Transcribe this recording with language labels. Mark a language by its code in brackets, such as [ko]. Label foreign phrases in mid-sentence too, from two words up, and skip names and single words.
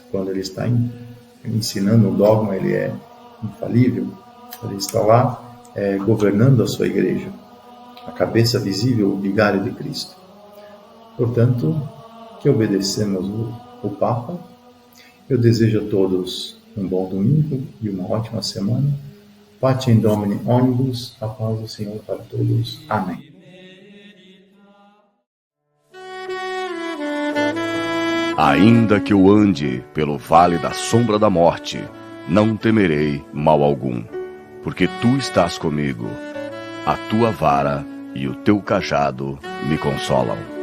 [pt] Quando ele está ensinando um dogma, ele é infalível, ele está lá governando a sua igreja, a cabeça visível, o vigário de Cristo. Portanto, que obedecemos o Papa. Eu desejo a todos um bom domingo e uma ótima semana. [la] Pacem Domini omnibus, [pt] a paz do Senhor para todos. Amém. Ainda que eu ande pelo vale da sombra da morte, não temerei mal algum, porque tu estás comigo. A tua vara e o teu cajado me consolam.